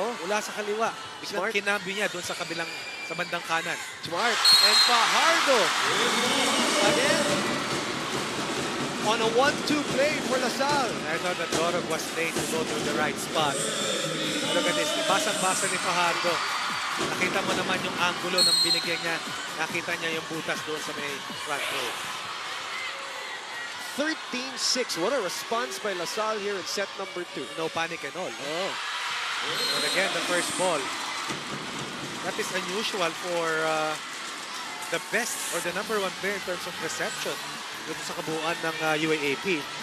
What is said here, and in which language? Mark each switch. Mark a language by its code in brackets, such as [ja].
[tl] Mula sa kaliwa. Biglang kinambi niya doon sa kabilang, sa bandang kanan. [en] Smart. And Fajardo. Again. On a 1-2 play for LaSalle. I thought that Dorog was late to go to the right spot. Look at this. [tl] Basang-basa ni Fajardo. Nakita mo naman yung angulo ng binigyan niya. Nakita niya yung butas doon sa may front row. [en] 13-6. What a response by LaSalle here in set number 2. No panic and all. Oh. And again, the first ball. That is unusual for the best or the number 1 player in terms of reception [tl] dito sa kabuuan ng UAAP.